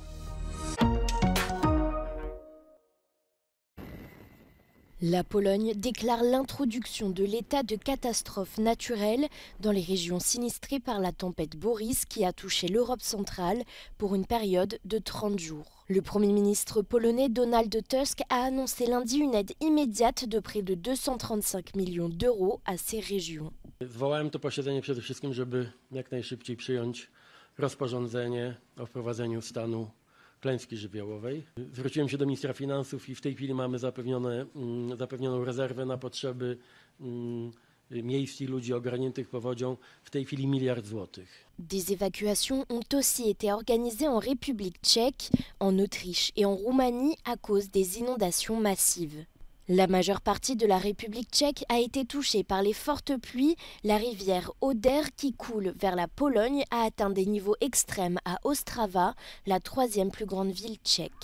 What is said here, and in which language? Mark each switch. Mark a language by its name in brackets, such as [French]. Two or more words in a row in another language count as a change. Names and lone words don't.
[French] La Pologne déclare l'introduction de l'état de catastrophe naturelle dans les régions sinistrées par la tempête Boris qui a touché l'Europe centrale pour une période de 30 jours. Le Premier ministre polonais Donald Tusk a annoncé lundi une aide immédiate de près de 235 millions d'euros à ces régions. [Polish] Zwołałem to posiedzenie przede wszystkim, żeby jak najszybciej przyjąć rozporządzenie o wprowadzeniu stanu klęski żywiołowej. Zwróciłem się do ministra finansów i w tej chwili mamy zapewnioną rezerwę na potrzeby miejsc i ludzi ogarniętych powodzią. W tej chwili 1 miliard złotych. [French] Des évacuations ont aussi été organisées en République tchèque, en Autriche et en Roumanie à cause des inondations massives. La majeure partie de la République tchèque a été touchée par les fortes pluies. La rivière Oder qui coule vers la Pologne a atteint des niveaux extrêmes à Ostrava, la 3e plus grande ville tchèque.